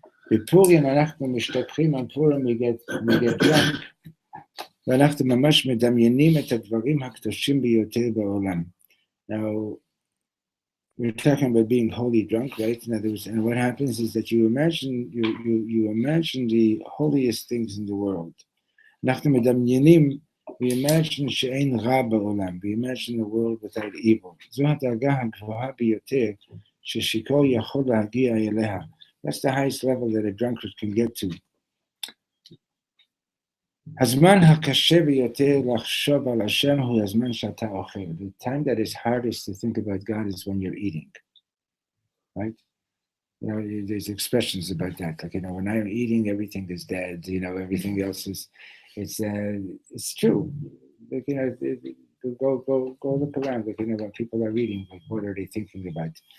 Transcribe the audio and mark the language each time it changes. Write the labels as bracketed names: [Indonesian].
[Hebrew] בפורים אנחנו משתכחים, [English] on Purim we get drunk, [Hebrew] ואנחנו ממש מדמיינים את הדברים הקדושים ביותר בעולם. [English] Now, we're talking about being wholly drunk, right? In other words, and what happens is that you imagine the holiest things in the world. [Hebrew] אנחנו מדמיינים, [English] we imagine [Hebrew] שאין רע בעולם, [English] we imagine a world without evil. [Hebrew] זו הדרגה הגבוהה ביותר ששיכור יכול להגיע אליה. [English] That's the highest level that a drunkard can get to. [Hebrew] הזמן הקשה ביותר לחשוב על השם הוא הזמן שאתה אוכל. [English] The time that is hardest to think about God is when you're eating, right? There's expressions about that. Like, when I'm eating, everything is dead. Everything else is, it's true. Like, go look around. Like, when people are eating, like, what are they thinking about?